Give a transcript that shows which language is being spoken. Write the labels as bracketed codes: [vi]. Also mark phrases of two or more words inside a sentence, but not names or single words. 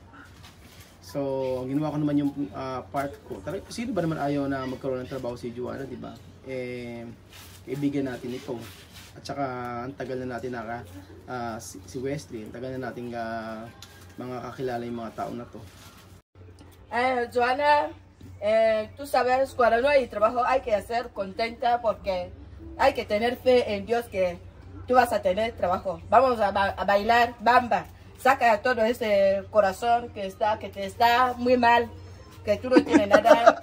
[tl] So, ginawa ko naman yung part ko. Sino ba naman ayaw na magkaroon ng trabaho si Joanna, di ba? Kaibigan natin ito. At saka, ang tagal na natin si Wesley, ang tagal na natin mga kakilala yung mga tao na to. Joanna, [es] tú sabes, cuando no hay trabajo hay que ser contenta porque hay que tener fe en Dios que tú vas a tener trabajo. Vamos a bailar bamba. Saca todo ese corazón que te está muy mal, que tú no tienes nada.